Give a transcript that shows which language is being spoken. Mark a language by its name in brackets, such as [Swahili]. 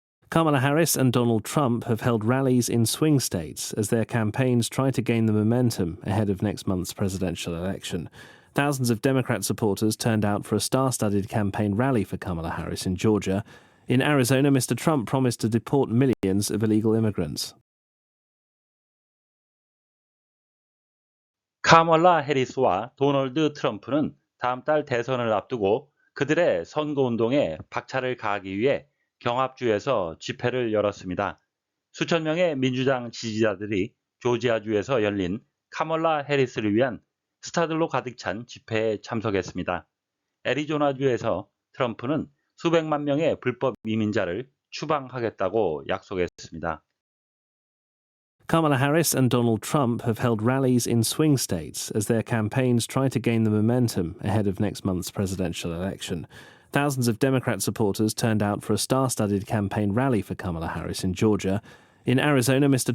[English] Kamala Harris and Donald Trump have held rallies in swing states as their campaigns try to gain the momentum ahead of next month's presidential election. Thousands of Democrat supporters turned out for a star-studded campaign rally for Kamala Harris in Georgia. In Arizona, Mr. Trump promised to deport millions of illegal immigrants. [Korean] 카멀라 해리스와 도널드 트럼프는 다음 달 대선을 앞두고 그들의 선거운동에 박차를 가하기 위해 경합주에서 집회를 열었습니다. 수천 명의 민주당 지지자들이 조지아주에서 열린 카멀라 해리스를 위한 스타들로 가득 찬 집회에 참석했습니다. 애리조나주에서 트럼프는 수백만 명의 불법 이민자를 추방하겠다고 약속했습니다. [English] Kamala Harris and Donald Trump have held rallies in swing states as their campaigns try to gain the momentum ahead of next month's presidential election. Thousands of Democrat supporters turned out for a star-studded campaign rally for Kamala Harris in Georgia. In Arizona, Mr.